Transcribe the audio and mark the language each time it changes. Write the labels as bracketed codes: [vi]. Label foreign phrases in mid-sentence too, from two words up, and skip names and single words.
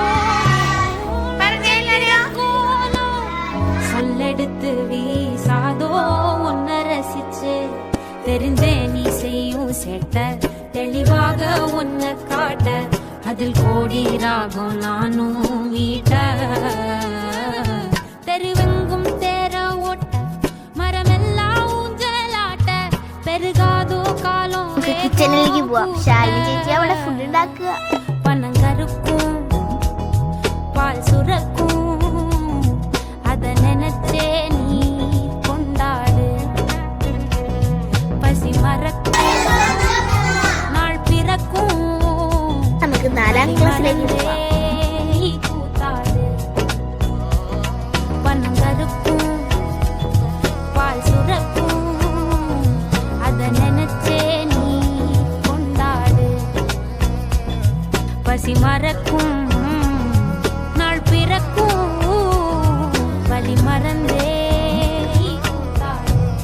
[ta] கோலம் சொல்லெடுத்து வீசாதோ உன்னை ரசிச்சு தெரிஞ்சே நீ செய்யும் சேட்ட தெளிவாக உன்னை காட்ட அதில் கோடி ராகம் நானும் வீட்ட தெருவெங்கும் தேர ஓட்ட மரமெல்லாம் ஊஞ்சலாட்ட பெருகாதோ காலம் [ml] കിച്ചണിലേക്ക് പോവാം ശാലിനി ചേച്ചി അവിടെ ഫുഡ് ഉണ്ടാക്കുക [ta] பணம் கருக்கும் பால் சுரக்கும் அத நினைச்சே நீ கொண்டாடு பசி மறக்கும் நாள் பிறக்கும் [ml] നമുക്ക് 4ാം ക്ലാസ്സിലേക്ക് പോവാം [ta] கூத்தாடு பணம் கருக்கும் பால் சுரக்கும் அத நினைச்சே நீ கொண்டாடு பசி மறக்கும் நாள் பிறக்கும் வலி மறந்தே கூத்தாடு